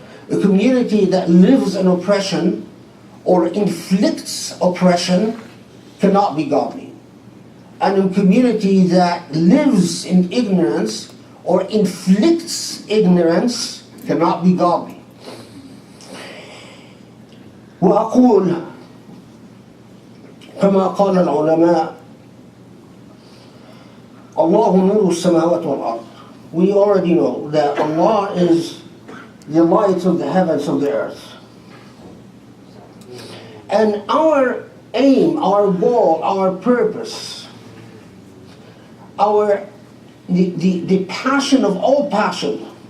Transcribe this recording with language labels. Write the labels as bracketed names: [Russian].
[English] A community that lives in oppression or inflicts oppression cannot be godly. And a community that lives in ignorance or inflicts ignorance cannot be godly. [Arabic] وأقول كما قال العلماء الله نور السماوات والأرض. [English] We already know that Allah is the light of the heavens and the earth. And our aim, our goal, our purpose, the passion of all passion